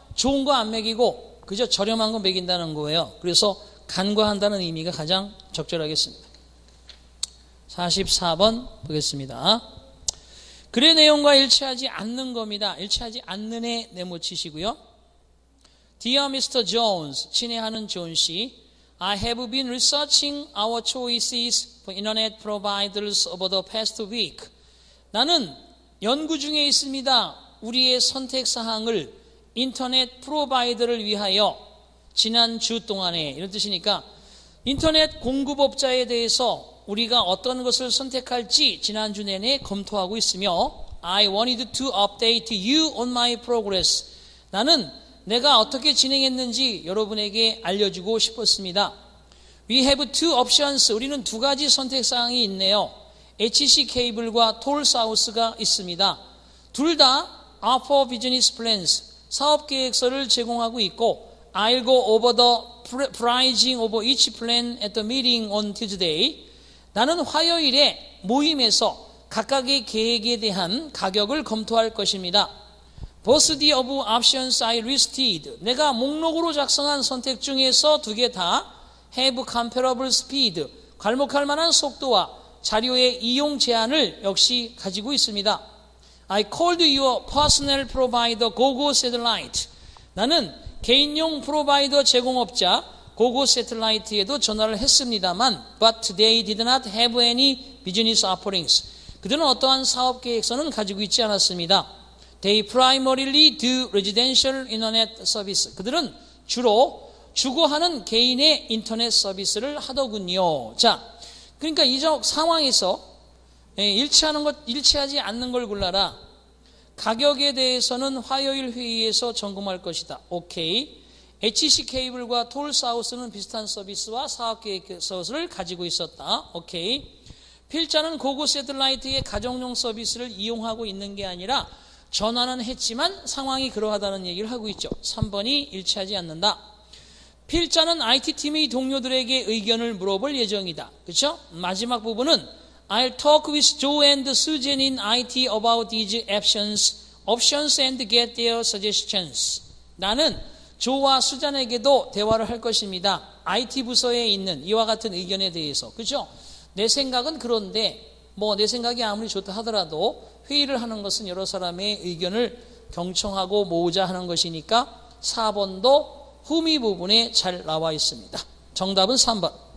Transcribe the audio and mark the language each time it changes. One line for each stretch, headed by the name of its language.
Korean: 좋은 거 안 먹이고 그저 저렴한 거 먹인다는 거예요. 그래서 간과한다는 의미가 가장 적절하겠습니다. 44번 보겠습니다. 글의 내용과 일치하지 않는 겁니다. 일치하지 않는 애 네모치시고요.
English: Dear Mr. Jones,
Korean: 친애하는 존 씨,
English: I have been researching our choices for internet providers over the past week.
Korean: 나는 연구 중에 있습니다. 우리의 선택 사항을 인터넷 프로바이더를 위하여 지난 주 동안에, 이런 뜻이니까 인터넷 공급업자에 대해서 우리가 어떤 것을 선택할지 지난주 내내 검토하고 있으며
English: I wanted to update you on my progress.
Korean: 나는 내가 어떻게 진행했는지 여러분에게 알려주고 싶었습니다.
English: We have two options.
Korean: 우리는 두 가지 선택사항이 있네요. HC 케이블과 톨 사우스가 있습니다. 둘 다
English: offer business plans,
Korean: 사업계획서를 제공하고 있고
English: I'll go over the pricing of each plan at the meeting on Tuesday.
Korean: 나는 화요일에 모임에서 각각의 계획에 대한 가격을 검토할 것입니다.
English: Both the above options I listed.
Korean: 내가 목록으로 작성한 선택 중에서 두 개 다
English: have comparable speed.
Korean: 괄목할 만한 속도와 자료의 이용 제한을 역시 가지고 있습니다.
English: I called your personal provider Gogo Satellite.
Korean: 나는 개인용 프로바이더 제공업자 고고 세틀라이트에도 전화를 했습니다만
English: but they did not have any business offerings.
Korean: 그들은 어떠한 사업 계획서는 가지고 있지 않았습니다.
English: They primarily do residential internet service.
Korean: 그들은 주로 주거하는 개인의 인터넷 서비스를 하더군요. 자, 그러니까 이 상황에서 일치하지 않는 걸 골라라. 가격에 대해서는 화요일 회의에서 점검할 것이다. 오케이. HC 케이블과 톨 사우스는 비슷한 서비스와 사업계획서를 가지고 있었다. 오케이. 필자는 고고 세틀라이트의 가정용 서비스를 이용하고 있는 게 아니라 전화는 했지만 상황이 그러하다는 얘기를 하고 있죠. 3번이 일치하지 않는다. 필자는 IT팀의 동료들에게 의견을 물어볼 예정이다. 그렇죠?
English: 마지막 부분은 I'll talk with Joe and Susan in IT about these options and get their suggestions.
Korean: 나는 조와 수잔에게도 대화를 할 것입니다. IT 부서에 있는 이와 같은 의견에 대해서. 그렇죠? 내 생각은 그런데 내 생각이 아무리 좋다 하더라도 회의를 하는 것은 여러 사람의 의견을 경청하고 모으자 하는 것이니까 4번도 후미 부분에 잘 나와 있습니다. 정답은 3번.